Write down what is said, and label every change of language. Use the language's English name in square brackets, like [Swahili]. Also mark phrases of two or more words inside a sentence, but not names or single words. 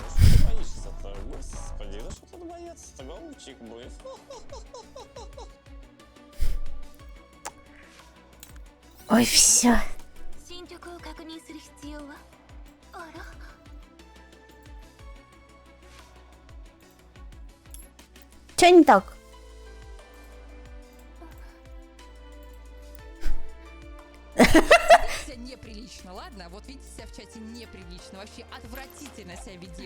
[Russian] Что ты боишься-то? Господи, да что тут бояться-то? Голубчик будет. Ой, все. [Japanese] 進捗を確認する必要はあら [Russian] Че не так? Себя неприлично, ладно? Вот видите себя в чате неприлично, вообще отвратительно себя веди.